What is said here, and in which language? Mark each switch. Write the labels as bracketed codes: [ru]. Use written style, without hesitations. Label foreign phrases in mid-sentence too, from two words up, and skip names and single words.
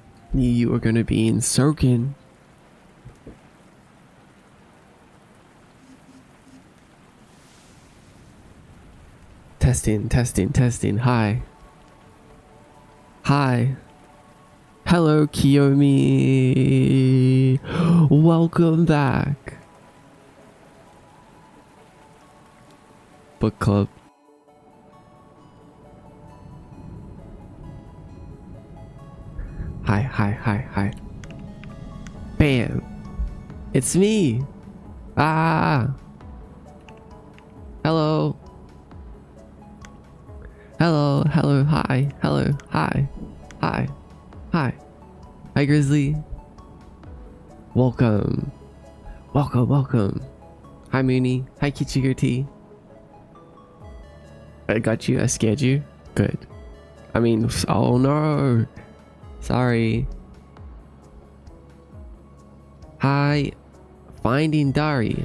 [en] Knew you were gonna be in Soken. Testing, testing, testing. Hi. Hi. Hello, Kiyomi. Welcome back. Book club. Hi, hi, hi, hi. Bam. It's me. Ah. Hello. Hello, hello, hi, hello, hi, hi, hi. Hi, Grizzly. Welcome. Welcome, welcome. Hi, Mooney. Hi, Kichigurti. I got you. I scared you. Good. I mean, oh no. Sorry. Hi. Finding Dari.